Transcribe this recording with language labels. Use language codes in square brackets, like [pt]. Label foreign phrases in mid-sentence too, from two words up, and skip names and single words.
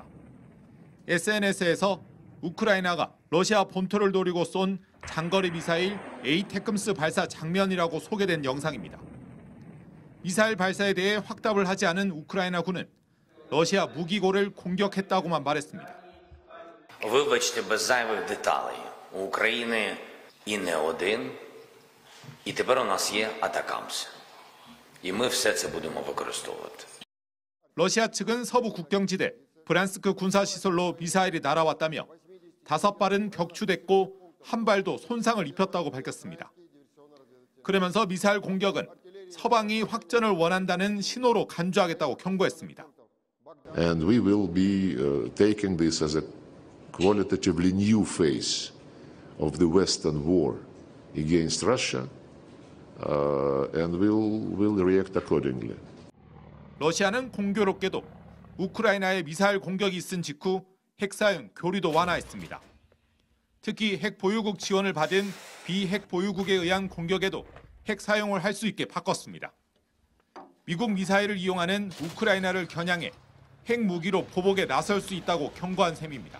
[ko] SNS에서 우크라이나가 러시아 본토를 노리고 쏜 장거리 미사일 에이테크스 발사 장면이라고 소개된 영상입니다. 미사일 발사에 대해 확답을 하지 않은 우크라이나군은 러시아 무기고를 공격했다고만 말했습니다. [uk] Вибачте, без зайвих деталей. У України і не один, і тепер у нас є атакамс. І ми все це будемо використовувати. [ko] 러시아 측은 서부 국경지대 브란스크 군사시설로 미사일이 날아왔다며 5발은 격추됐고 1발도 손상을 입혔다고 밝혔습니다. 그러면서 미사일 공격은 서방이 확전을 원한다는 신호로 간주하겠다고 경고했습니다. [en] And we will be taking this as a qualitatively new phase of the Western war against Russia, and we'll react accordingly. [ko] 러시아는 공교롭게도 우크라이나의 미사일 공격이 있은 직후 핵 사용 교리도 완화했습니다. 특히 핵 보유국 지원을 받은 비핵 보유국에 의한 공격에도 핵 사용을 할 수 있게 바꿨습니다. 미국 미사일을 이용하는 우크라이나를 겨냥해 핵 무기로 보복에 나설 수 있다고 경고한 셈입니다.